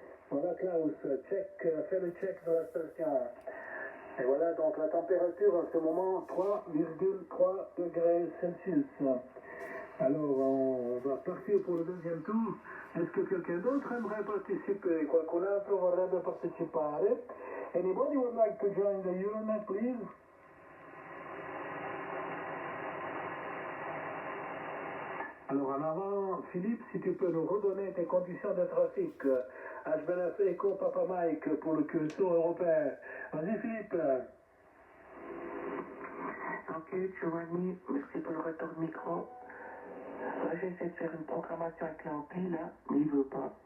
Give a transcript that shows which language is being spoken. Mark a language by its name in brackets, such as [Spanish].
[French] Voilà Klaus, fais le check de la station. Et voilà donc la température en ce moment 3,3 degrés Celsius. Alors on va partir pour le deuxième tour. Est-ce que quelqu'un d'autre aimerait participer? [Italian] Qualcun altro vorrebbe partecipare? [English] Anybody would like to join the Euronet, please? [French] Alors en avant, Philippe, si tu peux nous redonner tes conditions de trafic. HB9 Echo Papa Mike pour le QSO européen. Vas-y Philippe. Ok, Giovanni, merci pour le retour de micro. Là, j'essaie de faire une programmation avec l'ampli, là, mais il veut pas.